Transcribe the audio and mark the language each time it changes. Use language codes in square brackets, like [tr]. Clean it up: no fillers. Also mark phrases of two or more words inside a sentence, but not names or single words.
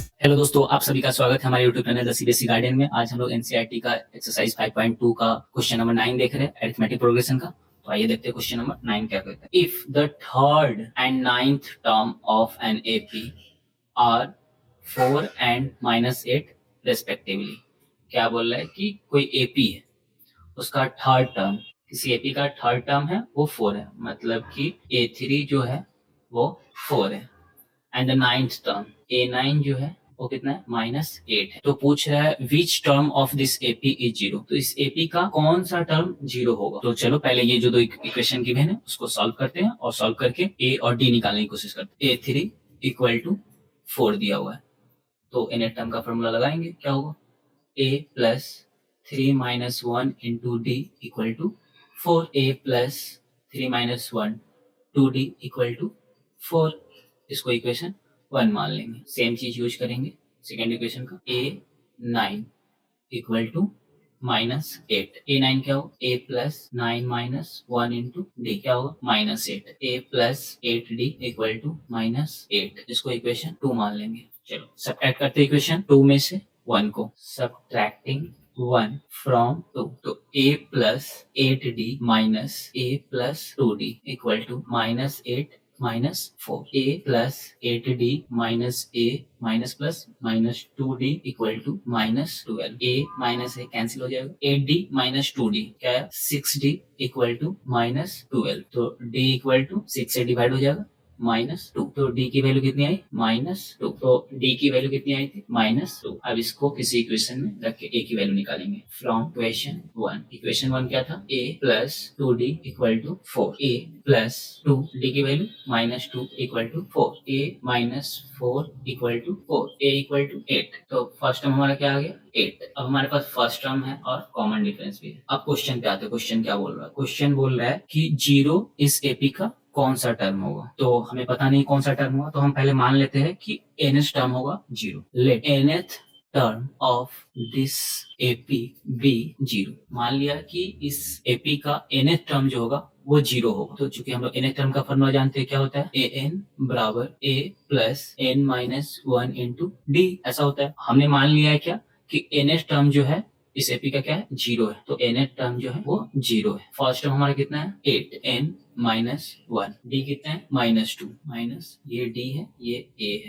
[hi] हेलो दोस्तों, आप सभी का स्वागत है हमारे यूट्यूब चैनल द सीबीएसई गार्डियन में। आज हम लोग एनसीईआरटी का एक्सरसाइज 5.2 का [en] question number [hi] 9 देख रहे हैं, [en] arithmetic progression [hi] का। तो आइए देखते हैं [en] question number [hi] 9 क्या कहता है। [en] If the third and ninth term of an AP are 4 and -8 respectively. [hi] क्या बोल रहा है कि कोई एपी है, उसका [en] third term, [hi] किसी एपी का [en] third term [hi] है वो 4 है, मतलब कि A3 जो है वो 4 है, [en] and the ninth term A9 [hi] जो है वो कितना है, -8 है। तो पूछ रहा है [en] which term of this AP is 0. [hi] तो इस एपी का कौन सा टर्म 0 होगा। तो चलो पहले ये जो दो [en] equation given [hi] है उसको सॉल्व करते हैं, और सॉल्व करके ए और डी निकालने की कोशिश करते हैं। A3 = 4 दिया हुआ है, तो [en] nth term [hi] का फॉर्मूला लगाएंगे। क्या होगा, a + 3 - 1 × d = 4, a + 3 - 1 2d = 4। इसको इक्वेशन 1 मान लेंगे। सेम चीज यूज करेंगे [en] second equation [hi] का। A9 = -8। A9 क्या होगा, a + 9 - 1 × d क्या होगा, -8। a + 8d = -8। इसको इक्वेशन 2 मान लेंगे। चलो सब्ट्रैक्ट करते हैं इक्वेशन 2 में से 1 को। [en] subtracting 1 from 2, [hi] तो a + 8d - a + 2d = -8 - 4। a + 8d - a - 2d = -12। a - a कैंसिल हो जाएगा। 8d - 2d क्या है, 6d = -12। तो d = 6 से डिवाइड हो जाएगा, -2। तो d की वैल्यू कितनी आई, -2। तो d की वैल्यू कितनी आई थी, -2। अब इसको किसी इक्वेशन में रख के a की वैल्यू निकालेंगे [en] from equation 1. [hi] इक्वेशन 1 क्या था, a + 2d = 4। a + 2d की वैल्यू -2 = 4। a - 4 = 4। a = 8। तो [en] first term [hi] हमारा क्या आ गया, 8। अब हमारे पास [en] first term [hi] है और [en] common difference [hi] भी है। अब क्वेश्चन पे आते हैं। क्वेश्चन क्या बोल रहा है, क्वेश्चन बोल रहा है कि 0 इस एपी का कौन सा टर्म होगा। तो हमें पता नहीं कौन सा टर्म होगा, तो हम पहले मान लेते हैं कि [en] nth term [hi] होगा 0। [en] let nth term of this AP be 0. [hi] मान लिया कि इस एपी का [en] nth term [hi] जो होगा वो 0 होगा। तो चूंकि हम लोग [en] nth term [hi] का फॉर्मूला जानते हैं, क्या होता है, an = a + n - 1 × d। ऐसा होता है। हमने मान लिया है क्या कि [en] nth term [hi] जो है इस एपी का क्या है, 0 है। तो [en] nth term [hi] जो है वो 0 है। [en] first term [hi] हमारा कितना है, 8n - 1। d कितना है, -2। माइनस ये d है, ये a है।